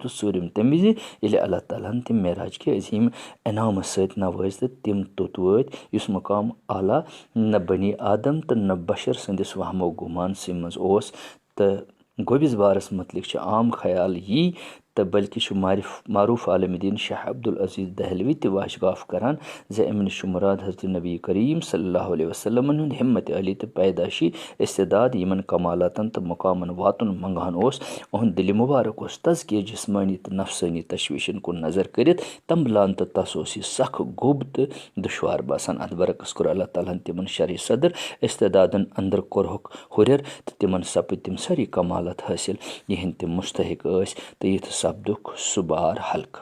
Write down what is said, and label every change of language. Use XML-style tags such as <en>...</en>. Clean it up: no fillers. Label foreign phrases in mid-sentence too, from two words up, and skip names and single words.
<ks>تہٕ ژوٗرِم تمہِ وِزِ ییٚلہِ اللہ تعالیٰ ہن تِم معراج کہِ عظیٖم انعامہٕ سۭتۍ نوٲزۍ تہٕ تِم توٚت وٲتۍ یُس مقام اعلیٰ نہ بنی آدم تہٕ نہ بشر سٕنٛدِس وہمو گُمانسٕے منٛز اوس. تہٕ گوٚبِس بارس متعلق چھُ عام خیال یی تہٕ بلکہِ چھُ معروٗف عالمِ دیٖن شاہ عبدالعزیٖز دہلوی تہِ واشگاف کران زِ اَمہِ نِش چھُ مُراد حضرت نبی کریم</ks> <ar>صلی اللہ علیہ وسلمن</ar> <ks>ہُنٛد ہمت علی تہٕ پیداشی استعداد یِمن کمالاتن تہٕ مقامن واتُن منگان اوس. اُہُنٛد دِلہِ مُبارک اوس تزکیہ جسمٲنی تہٕ نفسٲنی تشویشن کُن نظر کٔرِتھ تمبلان تہٕ تس اوس یہِ سخ گوٚب تہٕ دُشوار باسان. اتھ برعکس کوٚر اللہ تعالیٰ ہن تِمن شرح صدر استعدادن اندر کوٚرہُکھ ہُرٮ۪ر تہٕ تِمن سپٕدۍ تِم سٲری کمالات حٲصِل یِہنٛدۍ تِم مستحق ٲسۍ تہٕ یِتھ سپدُکھ سُہ بار ہلکہٕ.</ks>